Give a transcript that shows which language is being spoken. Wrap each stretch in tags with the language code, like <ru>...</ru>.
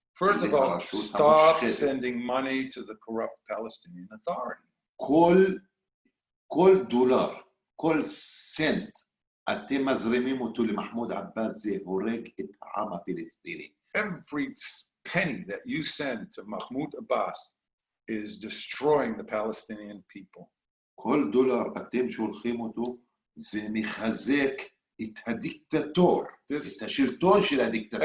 <en>First of all, stop sending money to the corrupt Palestinian Authority.</en> <he>כל דולר, כל סנט, אתם מזרימים אותו למחמוד עבאס, זה הורג את העם הפלסטיני.</he> <en>Every penny that you send to Mahmoud Abbas is destroying the Palestinian people.</en> <he>כל דולר אתם שולחים אותו, זה מחזק את הדיקטטור, את השלטון של הדיקטטור.</he>